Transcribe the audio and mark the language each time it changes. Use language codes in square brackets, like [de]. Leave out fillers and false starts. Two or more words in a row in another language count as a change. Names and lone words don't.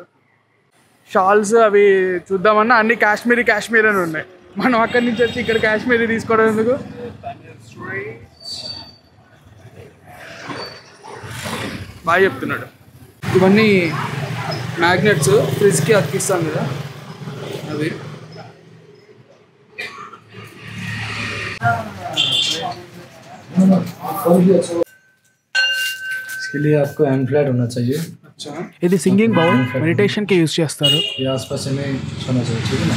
[te] షాల్స్ అవి చూద్దామన్నా అన్ని కాశ్మీరీ అని ఉన్నాయి. మనం అక్కడి నుంచి వచ్చి ఇక్కడ కాశ్మీరీ తీసుకోవడం ఎందుకు? బాగా చెప్తున్నాడు. ఇవన్నీ మ్యాగ్నెట్స్ ఫ్రిడ్జ్కి అతికిస్తాం కదా, అవి. [hi] इसके लिए आपको [en] hand flat [hi] होना चाहिए. अच्छा, [te] ఇది [en] singing bowl [te] మెడిటేషన్కి యూజ్ చేస్తారు. [hi] ये आसपास में होना चाहिए, ठीक है ना?